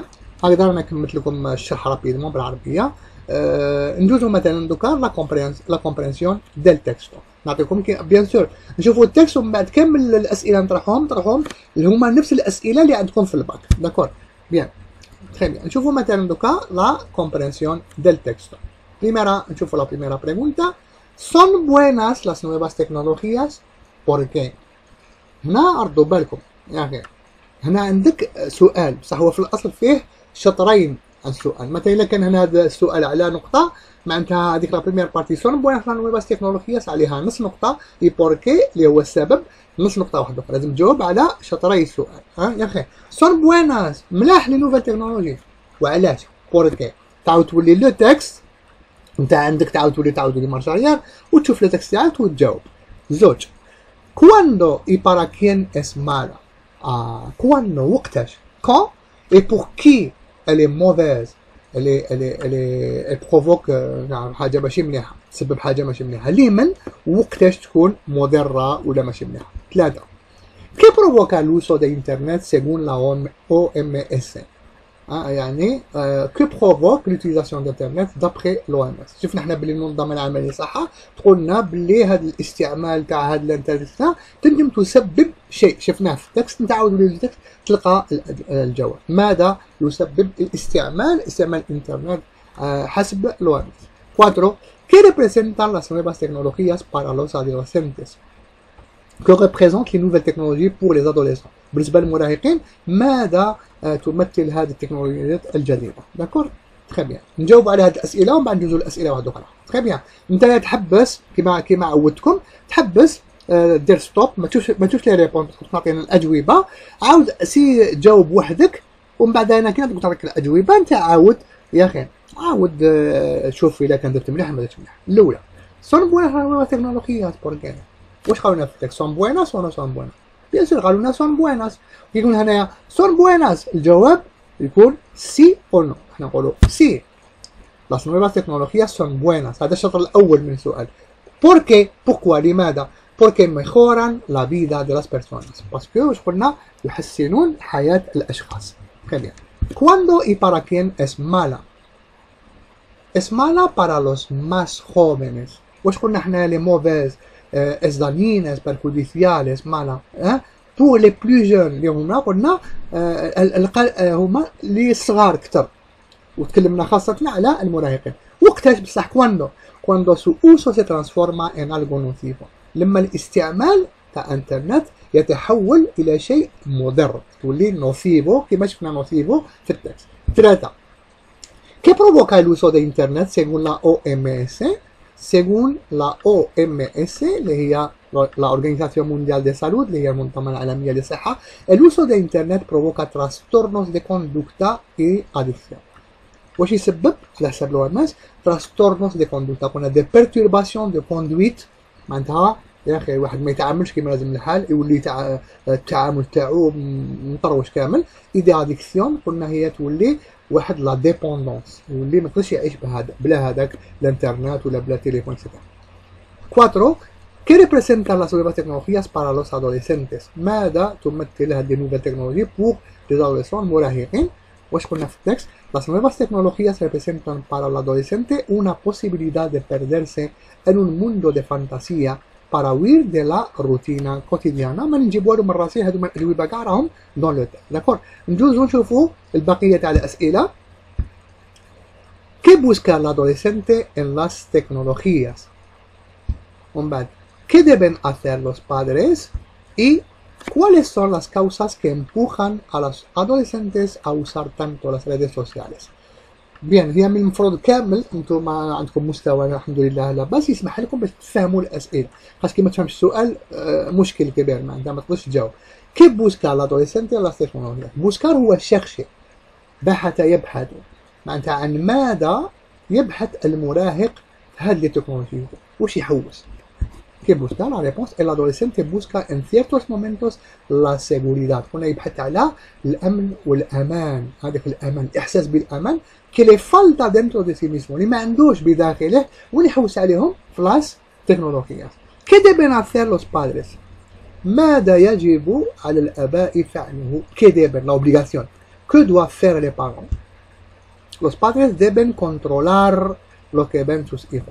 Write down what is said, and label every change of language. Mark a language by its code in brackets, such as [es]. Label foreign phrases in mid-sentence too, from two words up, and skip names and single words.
[ar] هكذا انا كملت لكم الشرح رابيدمون بالعربيه. ندوزو مثلا دوكا [fr] la compréhension [ar] ديال تكستو، نعطيكم [fr] bien sûr [ar] نشوفوا التكست ومن بعد كامل الاسئله نطرحهم اللي هما نفس الاسئله اللي عندكم في الباك. [fr] d'accord bien très bien. [ar] نشوفوا مثلا دوكا [fr] la compréhension [ar] ديال تكستو. [es] Primera, نشوفوا la primera pregunta. ¿Son buenas las nuevas tecnologías? ¿Por qué؟ [ar] هنا أرضوا بالكم يا أخي، هنا عندك سؤال بصح هو في الأصل فيه شطرين السؤال. مثلا إلا كان هنا هذا السؤال على نقطة، معناتها هذيك [fr] la première partie [es] son buenas las nuevas tecnologías [ar] عليها نص نقطة، [es] y porque [ar] اللي هو السبب نص نقطة واحدة أخرى. لازم تجاوب على شطري السؤال. ها يا أخي [es] son buenas [ar] ملاح [fr] les nouvelles technologies, [ar] وعلاش؟ بوركي تعاود تولي [fr] le texte [ar] انت عندك تعاود تولي [fr] marche arrière [ar] وتشوف [fr] le texte [ar] تاعك وتجاوب. زوج [es] cuándo y para quién es mala, [ar] كواندو وقتاش، [fr] quand et pour qui [ar] الي موفيز، [fr] elle provoque [ar] حاجه ماشي مليحه، تسبب حاجه ماشي مليحه. لمن وقتاش تكون مضره ولا ماشي مليحه. ثلاثه [es] qué provoca el uso de internet según la OMS, [ar] يعني [fr] que provoque l'utilisation d'internet d'après l'OMS. [ar] شفنا احنا باللي المنظمه العالميه للصحه تقولنا باللي هذا الاستعمال تاع هذا الانترنت تنجم تسبب شيء. شفناه في التكست، نتعاود للتكست تلقى الجواب. ماذا يسبب استعمال الانترنت حسب l'OMS. 4. [es] ¿Qué representan las nuevas tecnologías para los adolescentes? [fr] Que représentent les nouvelles technologies pour les adolescents? [ar] بالنسبة للمراهقين ماذا تمثل هذه التكنولوجيات الجديدة؟ [fr] d'accord très bien. [ar] نجاوب على هذه الأسئلة ومن بعد ندوزو لأسئلة واحدة أخرى. [fr] très bien. [ar] أنت تحبس كيما عودتكم، تحبس دير ستوب، ما تشوفش [fr] les réponses, [ar] تعطينا الأجوبة، عاود سي جاوب وحدك ومن بعد أنا كي نعطيك الأجوبة أنت عاود يا أخي عاود شوف إذا كان درت مليح ما درتش مليح. [es] الأولى son buenas tecnologías porque [ar] واش قالوا لنا في التكست [es] son buenas ولا son buenas؟ [fr] bien sûr [ar] قالوا لنا [es] son buenas. [ar] يقول هنايا [es] son buenas [ar] الجواب يكون [es] sí o no. [ar] احنا نقولوا [es] سي las nuevas tecnologías son buenas. [ar] هذا الشطر الأول من السؤال. [es] ¿Por qué؟ pourquoi لماذا؟ porque mejoran la vida de las personas. [fr] parce que [ar] واش قلنا يحسنون حياة الأشخاص. [fr] très bien. [es] ¿Cuándo y para quién es mala؟ es mala para los más jóvenes. [ar] واش قلنا احنا [fr] les mauvaises [es] es dañina, es perjudicial, es mala. [fr] pour les plus jeunes [ar] اللي هما قلنا هما اللي صغار كتر، وتكلمنا خاصة على المراهقين. وقتاش بصح [es] cuando su uso se transforma en algo nocivo، [ar] لما الاستعمال تاع انترنت يتحول الى شيء مضر، تولي نوسيفو كما شفنا نوسيفو في التكست. 3. [es] ¿Qué provoca el uso de internet según la OMS؟ según la OMS [ar] اللي هي [es] la Organización Mundial de Salud [ar] اللي هي المنظمة العالمية للصحة، [es] el uso de internet provoca trastornos de conducta y adicción. [ar] واش يسبب على حسب الOMS؟ [es] trastornos de conducta، [ar] قلنا [fr] des perturbations de conduite، [ar] معناتها يا اخي واحد ما يتعاملش كيما لازم الحال، يولي التعامل تاعو مطروش كامل. [es] y adicción [ar] قلنا هي تولي واحد [fr] la dépendance, [ar] يولي ما يقدرش يعيش بلا هذاك الانترنت ولا بلا تليفون سيتيرا. 4. [es] ¿Qué representan las nuevas tecnologías para los adolescentes؟ [ar] ماذا تمثل هذه [fr] nouvelles technologies pour les adolescents [ar] المراهقين؟ واش قلنا في التكست؟ [es] las nuevas tecnologías representan para el adolescente una posibilidad de perderse en un mundo de fantasía para huir de la rutina cotidiana. [ar] ما نجيبوا لهم من راسي هذوما الأجوبة كاع راهم [fr] dans le texte. [ar] داكور، ندوزو نشوفوا البقية تاع الأسئلة. [es] ¿Qué busca el adolescente en las tecnologías؟ [ar] ومن بعد [es] ¿qué deben hacer los padres؟ y ¿cuáles son las causas que empujan a los adolescentes a usar tanto las redes sociales؟ [ar] بيان، هي من المفروض كامل انتم عندكم مستوى الحمد لله لا باس يسمح لكم باش تفهموا الاسئله، خاص كي ما تفهمش السؤال مشكل كبير معناتها ما تقدرش تجاوب. [es] qué buscar el adolescente la tecnología? [ar] بوسكار هو الشخص، بحث يبحث، معناتها عن ماذا يبحث المراهق في هذه التكنولوجيا، واش يحوس. [es] que busca la respuesta el adolescente busca en ciertos momentos la seguridad. [ar] هنا يبحث على الأمن والأمان، هذاك الأمان، الإحساس بالأمان [es] que le falta dentro de sí mismo، [ar] اللي ما عندوش بداخله واللي يحوس عليهم في [es] las tecnologías. ¿Qué deben hacer los padres؟ [ar] ماذا يجب على الآباء فعله؟ [es] ¿Qué deben؟ la obligación. [fr] ¿Qué doivent faire les parents؟ [es] Los padres deben controlar lo que ven sus hijos.